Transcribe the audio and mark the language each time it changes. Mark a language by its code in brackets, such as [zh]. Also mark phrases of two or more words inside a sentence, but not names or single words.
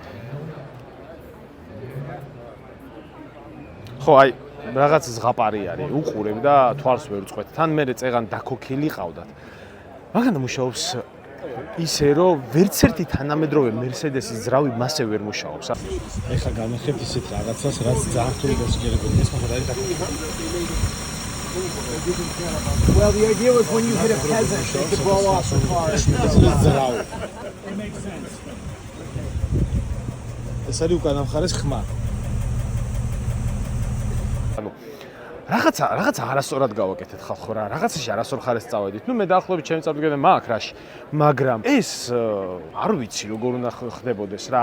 [ka] ხო, აი, რაღაც ზღაპარი არის, უყურებ და თვალს ვერ უწყვეთ. თან მე წეღან დაქოქილი ყავდათ. მანქანა მუშაობს ისე რომ ვერც ერთი თანამედროვე Mercedes-ის ძრავი მასე ვერ მუშაობს. ეხლა განახებთ ისეთ რაღაცას, რაც ძალიან რთული გასაგებია. ეს მაგარი არის დაქოქილი. [en] Well, the idea was when you hit a peasant, they could blow off the car. It makes sense. [ka] ეს არის უკანა მხარეს ხმა. ანუ რაღაცა არასწორად გავაკეთეთ ხალხო რა, რაღაცაში არასწორ ხარეს წავედით. ნუ მე დაახლოებით ჩემი წარდგენა მაქვს რაში, მაგრამ ეს არ ვიცი როგორ უნდა ხდებოდეს რა.